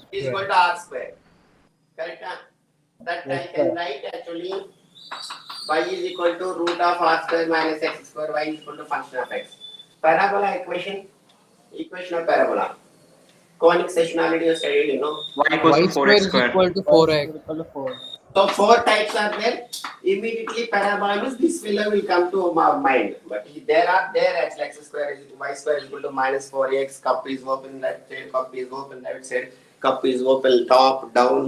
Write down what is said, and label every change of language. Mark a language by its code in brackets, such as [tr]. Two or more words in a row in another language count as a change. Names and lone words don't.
[en] is equal to r square. Correct? That I can write actually y is equal to root of r square minus x square, y is equal to function of x. Parabola equation. Equation of parabola. Conic section already you studied, you know. Y equals Y to square 4x is square. equal to 4x. So 4 types are there. Immediately parabola means this fellow will come to my mind. But there are as x square is y square is equal to minus 4x. Cup is open left side, cup is open right side, cup is open top, down.